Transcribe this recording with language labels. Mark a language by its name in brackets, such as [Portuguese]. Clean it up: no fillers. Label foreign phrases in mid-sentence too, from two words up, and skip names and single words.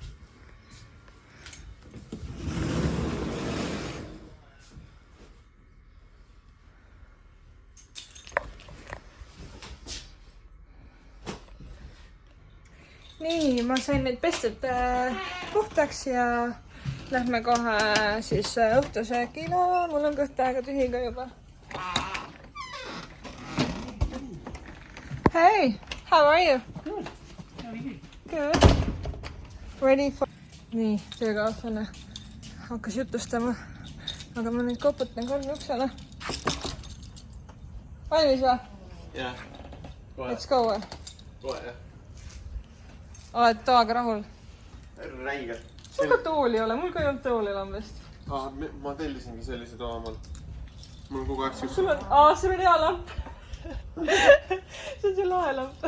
[Estonian] Nii, ma sain neid pested puhtaks ja lähme kohe siis õhtusöögile. Mul on kõht aega tühi ka juba. [English] Hey, how are you? Good. How are you? Good. Ready for... [Estonian] Nii, töökaaslane hakkas jutustama. Aga ma nüüd koputan kolme uksele. Valmis või? Jah. [English] Let's go või? [Estonian] Kohe, jah. Oled toaga rahul? Räige. Sul ka tooli ei ole, mul ka ei olnud tooli lambest. Ma tellisingi sellise toa omal. Mul on kogu aeg siuks... sul on hea lamp. See on see lahe lamp.